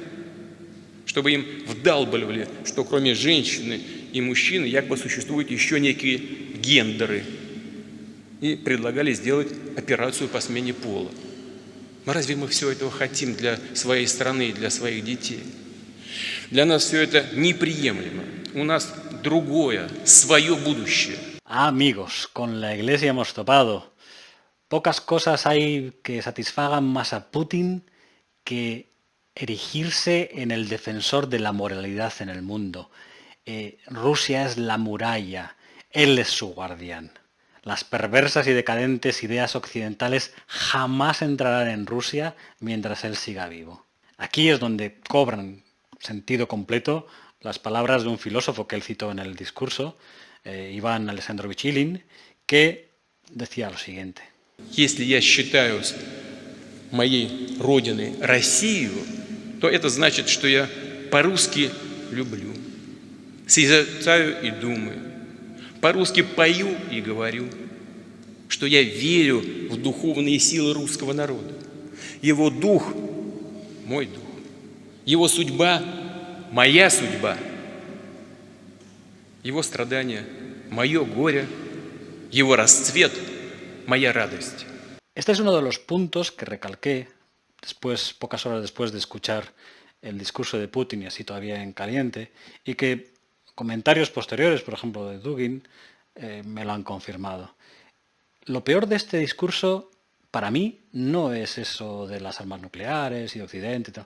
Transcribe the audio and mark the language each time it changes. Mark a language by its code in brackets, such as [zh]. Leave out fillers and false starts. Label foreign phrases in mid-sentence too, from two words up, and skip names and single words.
[ru] Чтобы им вдалбливали, что кроме женщины и мужчины якобы существуют еще некие гендеры, и предлагали сделать операцию по смене пола. Но разве мы все этого хотим для своей страны и для своих детей? Для нас все это неприемлемо. У нас другое, свое будущее. [es] Amigos, con la Iglesia hemos topado. Pocas cosas hay que satisfagan más a Putin que erigirse en el defensor de la moralidad en el mundo. Rusia es la muralla, él es su guardián. Las perversas y decadentes ideas occidentales jamás entrarán en Rusia mientras él siga vivo. Aquí es donde cobran sentido completo las palabras de un filósofo que él citó en el discurso, Iván Alexandrovich Ilin, que decía lo siguiente. [ru] Если я считаю моей родиной Россию, то это значит, что я по-русски люблю, созерцаю и думаю, по-русски пою и говорю, что я верю в духовные силы русского народа. Его дух – мой дух, его судьба – моя судьба, его страдания – мое горе, его расцвет – моя радость. [es] Este es uno de los puntos que recalqué después, pocas horas después de escuchar el discurso de Putin y así todavía en caliente, y que comentarios posteriores, por ejemplo de Dugin, me lo han confirmado. Lo peor de este discurso, para mí, no es eso de las armas nucleares y de Occidente y tal.